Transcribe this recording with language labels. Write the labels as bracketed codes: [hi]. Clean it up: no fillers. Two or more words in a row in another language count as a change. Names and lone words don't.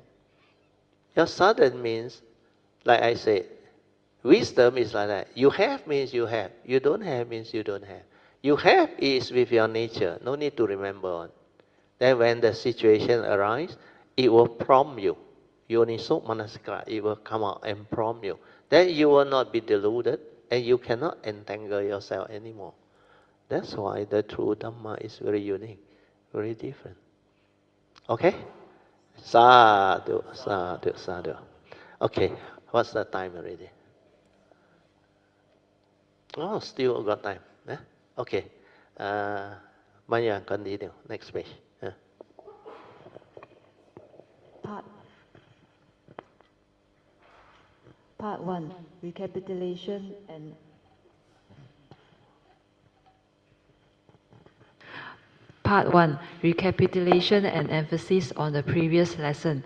[en] Your sudden means, like I said, wisdom is like that. You have means you have. You don't have means you don't have. You have is with your nature. No need to remember on. Then when the situation arises, it will prompt you. [pi] Yoniso manasikara, [en] it will come out and prompt you. Then you will not be deluded and you cannot entangle yourself anymore. That's why the true Dhamma is very unique, very different. Okay? [pi] Sadhu, sadhu, sadhu. [en] Okay, what's the time already? Oh, still got time. Okay. Maya, continue. Next page. Part 1, recapitulation and Part 1, recapitulation and emphasis on the previous lesson.